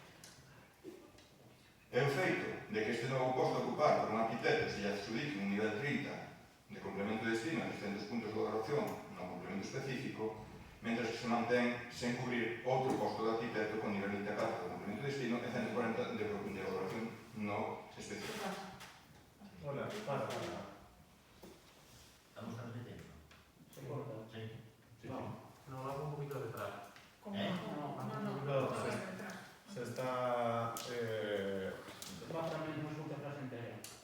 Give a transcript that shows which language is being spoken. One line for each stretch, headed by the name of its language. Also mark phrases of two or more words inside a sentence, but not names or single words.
Galician: É o feito de que este novo posto ocupado por un arquitecto se lle adxudique un nivel 30 de complemento de destino e 300 puntos de valoración no complemento específico, mentre que se mantén sen cubrir outro posto de arquitecto con nivel 24 de complemento de destino e 140 de valoración no específico.
Spanish: Hola, ¿Estamos transmitiendo? Se corta. Sí. No, va un poquito de retraso. No, se está... Va para mí no es frase entera.